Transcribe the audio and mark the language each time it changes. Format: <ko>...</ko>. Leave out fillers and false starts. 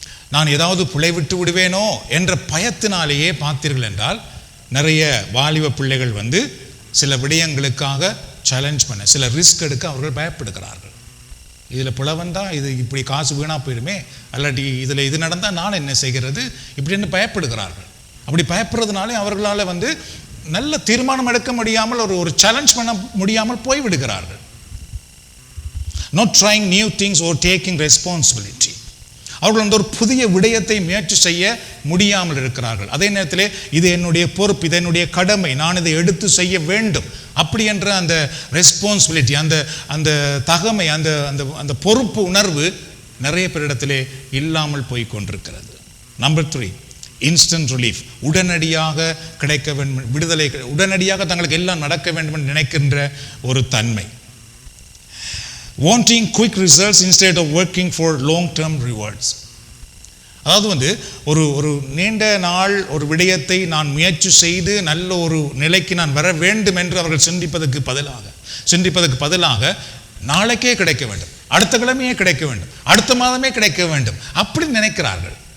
<ta>நான் ஏதாவது பிழை விட்டு விடுவேனோ என்ற பயத்தினாலேயே பார்த்தீர்கள் என்றால் நிறைய வாலிப பிள்ளைகள் சில விடயங்களுக்காக சேலஞ்ச் பண்ண, சில ரிஸ்க் எடுக்க அவர்கள் பயப்படுகிறார்கள். இதில் பிழை வந்தால் இது இப்படி காசு வீணாக போயிடுமே, அல்லாட்டி இதில் இது நடந்தால் நான் என்ன செய்கிறது இப்படின்னு பயப்படுகிறார்கள். அப்படி பயப்படுறதுனாலே அவர்களால் நல்ல தீர்மானம் எடுக்க முடியாமல், ஒரு சேலஞ்ச் பண்ண முடியாமல் போய்விடுகிறார்கள்.</ta> <en>Not trying new things or taking responsibility.</en> <ta>அவர்கள் ஒரு புதிய விடயத்தை முயற்சி செய்ய முடியாமல் இருக்கிறார்கள். அதே நேரத்தில் இது என்னுடைய பொறுப்பு, இது என்னுடைய கடமை, நான் இதை எடுத்து செய்ய வேண்டும் அப்படி என்ற அந்த ரெஸ்பான்சிபிலிட்டி, அந்த தகமை, அந்த பொறுப்பு உணர்வு நிறைய பேரிடத்திலே இல்லாமல் போய் கொண்டிருக்கிறது. நம்பர் 3,</ta> <en>instant relief,</en> <ta>உடனடியாக கிடைக்க வேண்டும், விடுதலை, உடனடியாக தங்களுக்கு எல்லாம் நடக்க வேண்டும் என்று நினைக்கின்ற ஒரு தன்மை.</ta> <en>wanting quick results instead of working for long term rewards.</en> <ta>அதாவது ஒரு நீண்ட நாள் ஒரு விடயத்தை நான் முயற்சி செய்து நல்ல ஒரு நிலைக்கு நான் வர வேண்டும் என்று அவர்கள் சிந்திப்பதற்கு பதிலாக நாளைக்கே கிடைக்க வேண்டும், அடுத்த கிழமையே கிடைக்க வேண்டும், அடுத்த மாதமே கிடைக்க வேண்டும் அப்படி நினைக்கிறார்கள்.</ta>